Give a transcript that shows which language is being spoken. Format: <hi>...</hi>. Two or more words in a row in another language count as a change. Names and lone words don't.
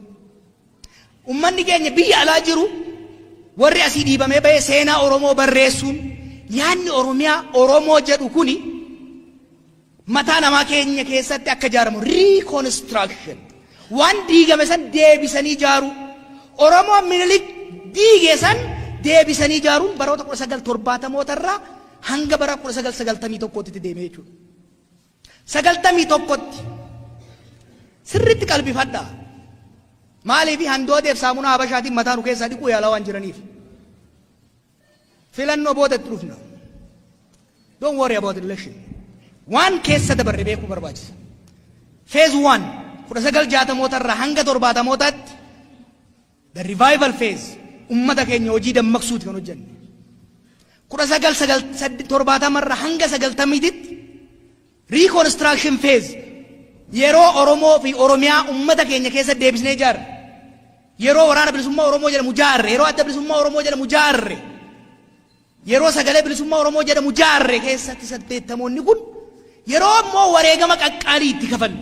<om>Uummanni keenya biyya alaa jiru warri asii dhiibamee bahee seenaa Oromoo barreessuun yaanni Oromiyaa Oromoo jedhu kuni mataa namaa keenya keessatti akka ijaaramu reconstruction waan diigame san deebisanii ijaaru Oromoo Minilik diige san deebisanii ijaaruun baroota 1970 irraa hanga bara 1991tti deeme jechuudha. sagaltamii tokkotti sirriitti qalbifadhaa. Maaliif handooteef saamunaa habashaatiin mataa nu keessaa dhiquu yaalaa waan jiraniif. Filannoo boodatti dhufna.</om> <en>Don't worry about election.</en> <om>Waan keessa dabarre beekuu barbaachisa. Phase 1 1960 irraa hanga 70</om> <en>the revival phase</en> <om>ummata keenya hojii dammaqsuuti kan hojjenne. 1970 irraa hanga 90</om> <en>reconstruction phase</en> <om>yeroo Oromoo fi Oromiyaa ummata keenya keessa deebisnee ijaarre. Yeroo waraana bilisummaa Oromoo jedhamu ijaarre, yeroo adda bilisummaa Oromoo jedhamu ijaarre, yeroo sagalee bilisummaa Oromoo jedhamu ijaarre keessatti 80moonni kun yeroo ammoo wareegama qaqqaalii itti kafalle.</om>